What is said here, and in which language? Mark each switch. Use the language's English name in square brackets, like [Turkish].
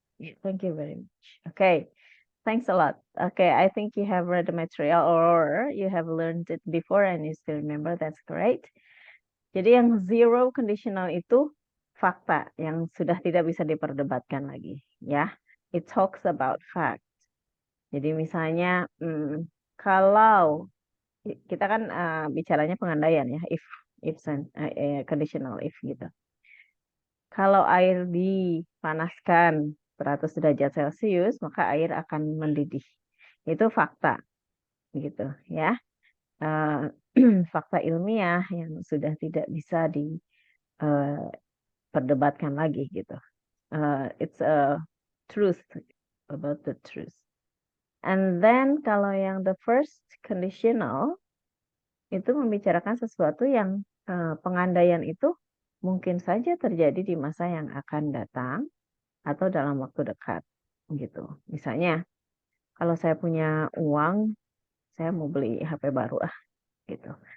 [English] Yeah, thank you very much. Okay. Thanks a lot. Okay, I think you have read the material or you have learned it before and you still remember. That's great. [Indonesian] Jadi yang zero conditional itu fakta yang sudah tidak bisa diperdebatkan lagi, ya. [English] It talks about fact. [Indonesian] Jadi misalnya kalau kita kan bicaranya pengandaian ya, if conditional if gitu. Kalau air dipanaskan 100 derajat Celcius, maka air akan mendidih. Itu fakta, gitu ya. Fakta ilmiah yang sudah tidak bisa diperdebatkan lagi, gitu. [English] It's a truth about the truth. And then [Indonesian] kalau yang the first conditional itu membicarakan sesuatu yang pengandaian itu mungkin saja terjadi di masa yang akan datang atau dalam waktu dekat gitu. Misalnya kalau saya punya uang, saya mau beli HP baru gitu.